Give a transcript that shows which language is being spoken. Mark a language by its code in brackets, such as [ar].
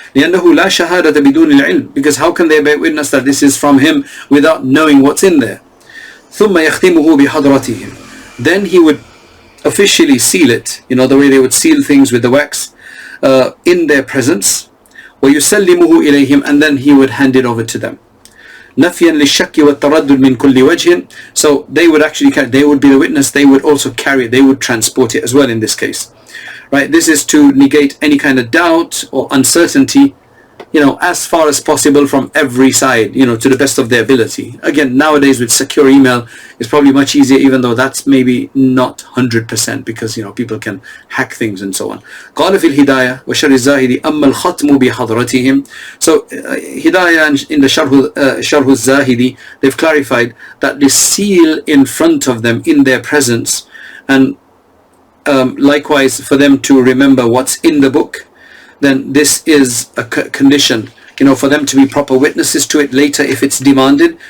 [ar] لأنه لا شهادة بدون العلم, [en] because how can they bear witness that this is from him without knowing what's in there? [ar] ثم يختمه بحضرتهم. [en] Then he would officially seal it, the way they would seal things with the wax, in their presence. [ar] ويسلمه إليهم, [en] and then he would hand it over to them. [ar] نفيا للشك والتردد من كل وجه. [en] So they would actually they would be the witness, they would also carry it, they would transport it as well in this case. Right, this is to negate any kind of doubt or uncertainty, as far as possible from every side, to the best of their ability. Again, nowadays with secure email, it's probably much easier, even though that's maybe not 100%, because people can hack things and so on. [ar] قال في الهداية وشر الزاهد أما الختم بحضرتهم. [en] So Hidayah in the Sharh al-Zahidi, they've clarified that the seal in front of them in their presence, and likewise for them to remember what's in the book, then this is a condition, for them to be proper witnesses to it later if it's demanded.